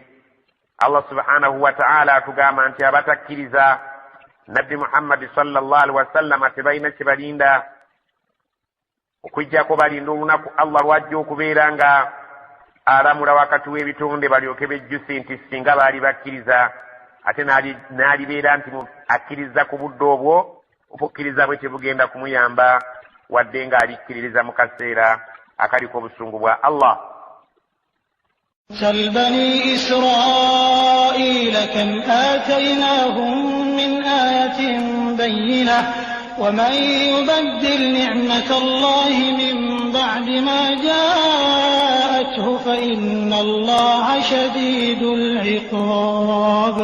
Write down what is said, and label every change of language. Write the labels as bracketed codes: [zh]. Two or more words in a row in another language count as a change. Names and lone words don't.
[lg] Allah [ar] سبحانه وتعالى [lg] atugamba nti abatakkiriza nabbi Muhammad [ar] صلى الله عليه وسلم [lg] tebalina kye balinda okujjako balinda olunaku Allah lwajja okubeera nga alamula wakati w'ebitonde balyoke bejjuse nti singa baali bakkiriza, ate n'alibeera nti akkiriza ku budde obwo, obukkiriza bwe tebugenda kumuyamba wadde ng'alikkiririza mu kaseera akaliko obusungu bwa Allah. [ar] سل بني إسرائيل كم آتيناهم من آية بينة ومن يبدل نعمة الله من بعد ما جاءته فإن الله شديد العقاب.